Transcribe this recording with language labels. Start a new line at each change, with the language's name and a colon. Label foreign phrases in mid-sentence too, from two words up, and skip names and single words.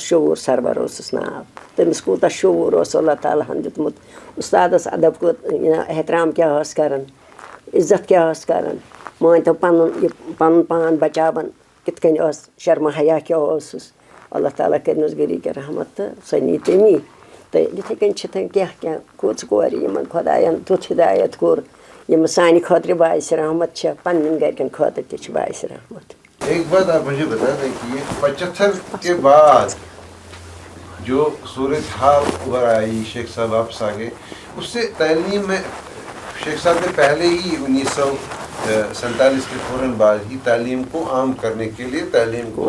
Kashmiri: شعوٗر سرور اوسُس ناو تٔمِس کوٗتاہ شعوٗر اوس اللہ تعالیٰ ہَن دیُتمُت اُستادَس اَدب احترام کیٛاہ ٲس کَران عزت کیٛاہ ٲس کَران مٲنۍتو پَنُن پان بَچاوان کِتھ کٔنۍ ٲس شرمہٕ حیا کیٛاہ اوسُس اللہ تعالیٰ کٔرنَس غریٖق رحمت تہٕ سۄ نی تٔمی تہٕ یِتھَے کٔنۍ چھِ کینٛہہ کۭژ کورِ یِمَن خۄدایَن تیُتھ ہِدایت کوٚر یِم سانہِ خٲطرٕ باعثِ رحمت چھےٚ پنٛنٮ۪ن گَرِکٮ۪ن خٲطرٕ تہِ چھِ باعثِ رحمت
Urdu: ایک بات آپ مجھے بتا دیں کہ یہ 75 کے بعد جو صورتحال ابھر آئی شیخ صاحب واپس آ گئے اس سے تعلیم میں شیخ صاحب نے پہلے ہی 1947 کے فوراً بعد ہی تعلیم کو عام کرنے کے لیے تعلیم کو